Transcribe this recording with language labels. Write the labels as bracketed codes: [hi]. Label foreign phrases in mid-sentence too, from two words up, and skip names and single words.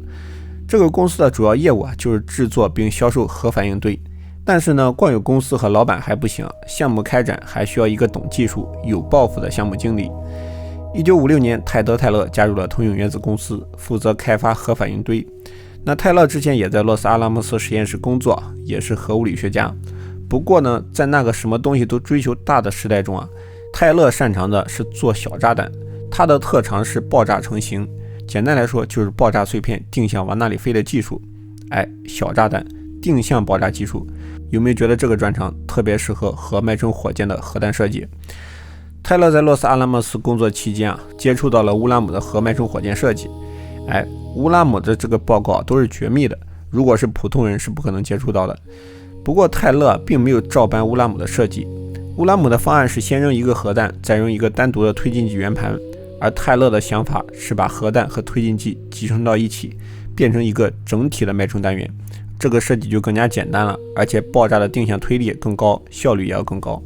[zh] 這個公司的主要業務就是制作並銷售核反應堆。但是呢，光有公司和老板還不行，項目開展還需要一個懂技術、有抱負的項目經理。1956年，泰德·泰勒加入了通用原子公司，負責開發核反應堆。那泰勒之前也在洛斯阿拉莫斯實驗室工作，也是核物理學家。不過呢，在那個什麼東西都追求大的时代中泰勒擅長的是做小炸彈，他的特長是爆炸成型， 簡單來說就是爆炸碎片定向往那裡飛的技術。小炸彈定向爆炸技術，有没有觉得這個专长特別適合核脉冲火箭的核彈設計？泰勒在洛斯阿拉莫斯工作期間接觸到了烏拉姆的核脉冲火箭設計。烏拉姆的這個報告都是絕密的，如果是普通人是不可能接觸到的。不過泰勒並沒有照搬烏拉姆的設計，烏拉姆的方案是先扔一個核彈，再扔一個單獨的推進劑圓盤，而泰勒的想法是把核彈和推進劑集成到一起，變成一個整體的脉冲單元。這個設計就更加簡單了，而且爆炸的定向推力更高，效率也要更高。